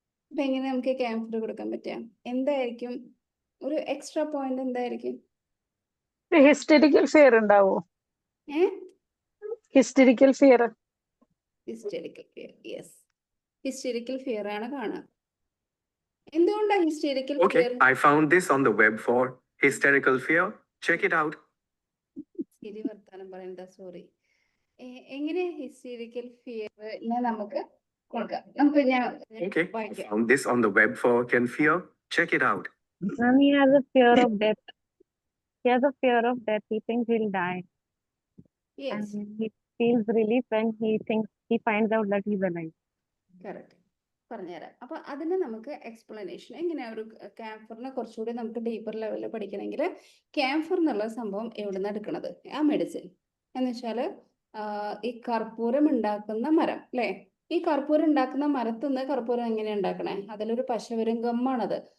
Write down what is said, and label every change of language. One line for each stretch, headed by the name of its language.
Malayalam: അപ്പൊ എങ്ങനെ നമുക്ക് ക്യാൻസർ കൊടുക്കാൻ പറ്റുക? എന്തായിരിക്കും ഒരു എക്സ്ട്രാ പോയിന്റ്? എന്തായിരിക്കും? ഹിസ്റ്ററിക്കൽ ഫിയർ ഉണ്ടാവോ? Historical fear. Historical fear, yes, historical fear ആണ് കാണുക. എന്തുകൊണ്ടാണ് historical
English: Okay,
Malayalam: fear?
English: I found this on the web for hysterical fear. Check it out.
Malayalam: ശരി, വർത്താനം പറയണ്ട, സോറി. എങ്ങനെ ഹിസ്റ്ററിക്കൽ ഫിയറിനെ നമുക്ക് കൊടുക്കാം? നമുക്ക് ഞാൻ
English: Okay, I
Malayalam: വായിക്കാം.
English: found this on the web for can fear. Check it out. Ma'am, he has a fear of death. He has a fear of death. He thinks he'll die. Yes, And he feels relief when he finds out that he's alive.
Malayalam: Correct. പറഞ്ഞുതരാം. അപ്പൊ അതിന് നമുക്ക് explanation എങ്ങനെയാ? ഒരു ക്യാൻസറിനെ കുറച്ചുകൂടി നമുക്ക് deeper ലെവലിൽ പഠിക്കണമെങ്കിൽ ക്യാൻസർ എന്നുള്ള സംഭവം എവിടുന്ന് എടുക്കണത്? ആ മെഡിസിൻ എന്ന് വെച്ചാല് ഈ കർപ്പൂരം ഉണ്ടാക്കുന്ന മരം അല്ലേ? ഈ കർപ്പൂരം ഉണ്ടാക്കുന്ന മരത്തിൽ നിന്ന് കർപ്പൂരം എങ്ങനെയാ ഉണ്ടാക്കണേ? അതിലൊരു പശ വരും, ഗമ്മാണത്.